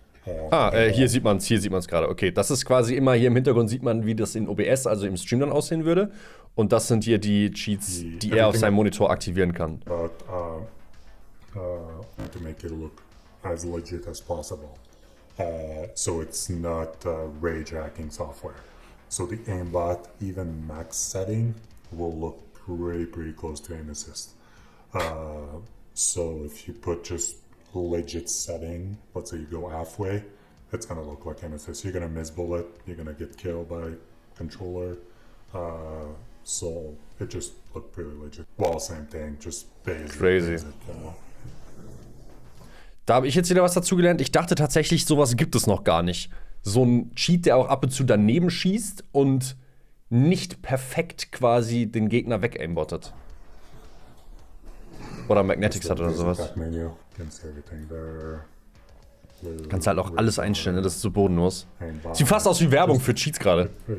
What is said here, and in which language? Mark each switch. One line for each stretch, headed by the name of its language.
German: Hier sieht man es gerade. Okay, das ist quasi immer hier im Hintergrund sieht man, wie das in OBS, also im Stream dann aussehen würde. Und das sind hier die Cheats, die er auf seinem Monitor aktivieren kann.
English: But to make it look as legit as possible. So it's not rage hacking software. So the aimbot, even max setting, will look pretty close to aim assist. So if you put just legit setting, let's say you go halfway, it's gonna look like aim assist. You're gonna miss bullet, you're gonna get killed by controller. So it just looked pretty legit. Well, same thing, just basic. Crazy. Basic,
German: Da habe ich jetzt wieder was dazu gelernt. Ich dachte tatsächlich, sowas gibt es noch gar nicht. So ein Cheat, der auch ab und zu daneben schießt und nicht perfekt quasi den Gegner wegaimbotet. Oder Magnetics hat oder sowas. Du kannst halt auch alles einstellen, ne? Das ist so bodenlos. Sieht fast aus wie Werbung für Cheats gerade.